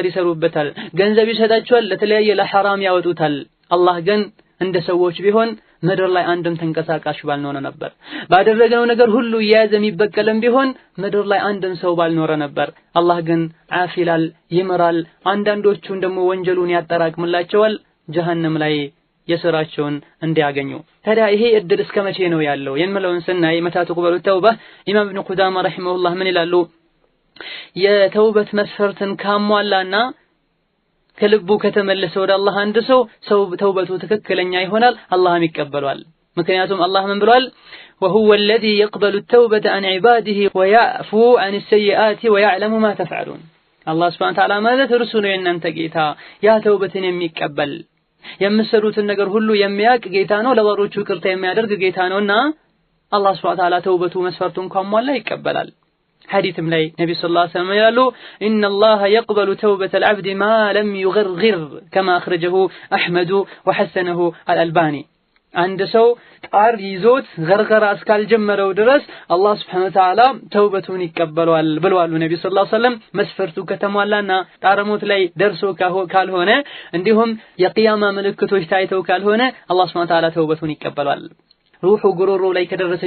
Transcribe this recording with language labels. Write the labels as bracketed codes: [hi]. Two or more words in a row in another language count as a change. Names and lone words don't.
[am] ይሰሩበታል። ገንዘብ ይሰጣቸዋል፣ ለተለያየ ለሐራም ያወጡታል። አላህ ግን እንደ ሰዎች ቢሆን ምድር ላይ አንድም ተንቀሳቃሽ ባልኖረ ነበር። ባደረገው ነገር ሁሉ እያያዘ የሚበቀልም ቢሆን ምድር ላይ አንድም ሰው ባልኖረ ነበር። አላህ ግን ዓፊላል፣ ይምራል። አንዳንዶቹን ደግሞ ወንጀሉን ያጠራቅምላቸዋል ጀሃነም ላይ የሥራቸውን እንዲያገኙ። ታዲያ ይሄ እድል እስከ መቼ ነው ያለው የምለውን ስናይ [ar] متى تقبل التوبة [am] ኢማም ኢብኑ ቁዳማ ረሂመሁላህ ምን ይላሉ? የተውበት መስፈርትን ካሟላና ከልቡ ከተመለሰ ወደ አላህ አንድ ሰው ተውበቱ ትክክለኛ ይሆናል፣ አላህም ይቀበሏል። ምክንያቱም አላህ ምን ብሏል? [ar] وهو الذي يقبل التوبة عن عباده ويعفو عن السيئات ويعلم ما تفعلون። [am] አላህ [ar] سبحانه وتعالى [am] ማለት እርሱ ነው የእናንተ ጌታ፣ ያ ተውበትን የሚቀበል የምትሰሩትን ነገር ሁሉ የሚያውቅ ጌታ ነው፣ ለባሮቹ ይቅርታ የሚያደርግ ጌታ ነውና አላህ Subhanahu [ar] وتعالى [am] ተውበቱ መስፈርቱን ካሟላ ይቀበላል። ሐዲስም ላይ ነብዩ [ar] صلى الله عليه وسلم [am] ይላሉ [ar] إن الله يقبل توبة العبد ما لم يغرغر كما أخرجه أحمد وحسنه الألباني። [am] አንድ ሰው ጣር ይዞት ገርገራ እስካልጀመረው ድረስ አላህ [ar] سبحانه وتعالى [am] ተውበቱን ይቀበላል ብለዋል ነብዩ [ar] صلى الله عليه وسلم። [am] መስፈርቱ ከተሟላና ጣረሞት ላይ ደርሶ ካልሆነ እንዲሁም የቂያማ ምልክቶች ታይተው ካልሆነ አላህ [ar] سبحانه وتعالى [am] ተውበቱን ይቀበላል። ሩሑ ጉሮሮ ላይ ከደረሰች